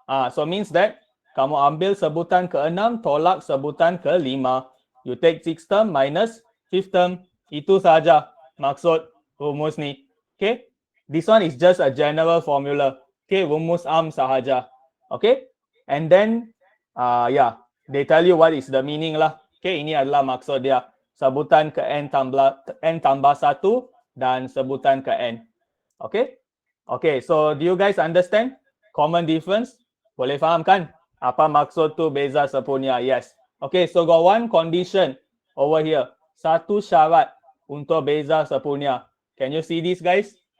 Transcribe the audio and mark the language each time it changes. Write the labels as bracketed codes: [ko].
[en] So means that [ms] kamu ambil sebutan ke-6 tolak sebutan ke-5. [en] You take 6th term minus 5th term. [ms] Itu saja maksud rumus ni. [en] Okay? This one is just a general formula. Okay, [ms] rumus sahaja. [en] Okay? And then they tell you what is the meaning lah. [ms] Okay, ini adalah maksud dia. Sebutan ke N tambah 1 dan sebutan ke N. Okay? [en] Okay, so do you guys understand? [ms] Common difference? Boleh faham kan? Apa maksud tu beza sepunya? Yes. [en] Okay, so got one condition over here. [ms] Satu syarat untuk beza sepunya. [en] Can you see this guys?